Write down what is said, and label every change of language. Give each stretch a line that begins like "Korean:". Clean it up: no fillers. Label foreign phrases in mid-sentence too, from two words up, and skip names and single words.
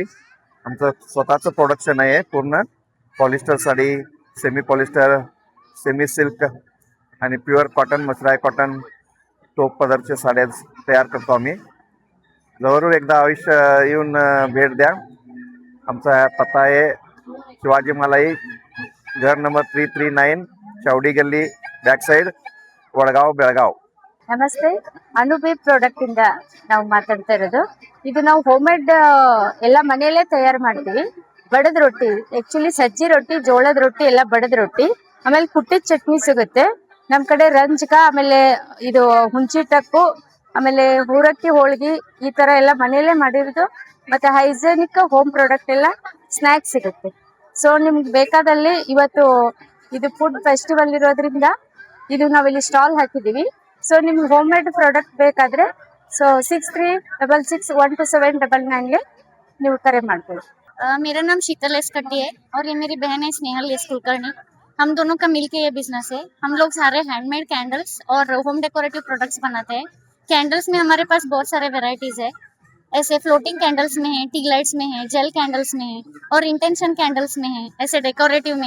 Marathi: आमचं स्वतःचं प्रोडक्शन आहे. पूर्ण पॉलिस्टर साडी,
English: semi polyester, semi silk
Marathi: आणि
English: pure cotton,
Marathi: मसराय कॉटन, टोप पदरच्या साड्या तयार करतो आम्ही. जवळून एकदा आयुष्य येऊन भेट द्या. आमचा पत्ता आहे शिवाजी मलाई, घर नंबर 339, चावडी गल्ली,
English: back side, ವಡಗಾವ್, ಬೆಳಗಾವ್.
Kannada: ನಮಸ್ತೆ, ಅನುಬಿ ಪ್ರಾಡಕ್ಟ್ ಇಂದ ನಾವು ಮಾತಾಡ್ತಾ ಇರೋದು. ಇದು ನಾವು
English: home made
Kannada: ಎಲ್ಲ ಮನೆಯಲ್ಲೇ ತಯಾರು ಮಾಡ್ತೀವಿ. ಬಡದ ರೊಟ್ಟಿ, ಆಕ್ಚುಲಿ ಸಜ್ಜಿ ರೊಟ್ಟಿ, ಜೋಳದ ರೊಟ್ಟಿ ಎಲ್ಲ ಬಡದ ರೊಟ್ಟಿ, ಆಮೇಲೆ ಕುಟ್ಟಿದ ಚಟ್ನಿ ಸಿಗುತ್ತೆ ನಮ್ ಕಡೆ. ರಂಜಕ, ಆಮೇಲೆ ಇದು ಹುಂಚಿಟಕ್ಕು, ಆಮೇಲೆ ಹೂರಕ್ಕಿ ಹೋಳಿಗೆ, ಈ ತರ ಎಲ್ಲ ಮನೆಯಲ್ಲೇ ಮಾಡಿರೋದು. ಮತ್ತೆ
English: hygienic home product
Kannada: ಎಲ್ಲ ಸ್ನಾಕ್ಸ್ ಸಿಗುತ್ತೆ. ಸೊ ನಿಮ್ಗೆ ಬೇಕಾದಲ್ಲಿ ಇವತ್ತು ಇದು
English: food festival
Kannada: ಇರೋದ್ರಿಂದ ಇದು ನಾವಿಲ್ಲಿ ಸ್ಟಾಲ್ ಹಾಕಿದೀವಿ. ಸೊ ನಿಮ್ಗೆ
English: home made product
Kannada: ಬೇಕಾದ್ರೆ ಸೊ 6366127999 ನೀವು ಕರೆ ಮಾಡ್ಬೋದು.
Hindi: मेरा नाम शीतल एस कट्टी है और ये मेरी बहन है स्नेहल एस कुलकर्णी. हम दोनों का मिलके ये बिजनेस है. हम लोग सारे
English: handmade candles
Hindi: और
English: home decorative products
Hindi: बनाते हैं. कैंडल्स में हमारे पास बहुत सारे वेराइटीज है. ऐसे
English: floating candles
Hindi: में है,
English: tea lights
Hindi: में है,
English: gel candles
Hindi: में है और
English: intention candles
Hindi: में है, ऐसे डेकोरेटिव में है।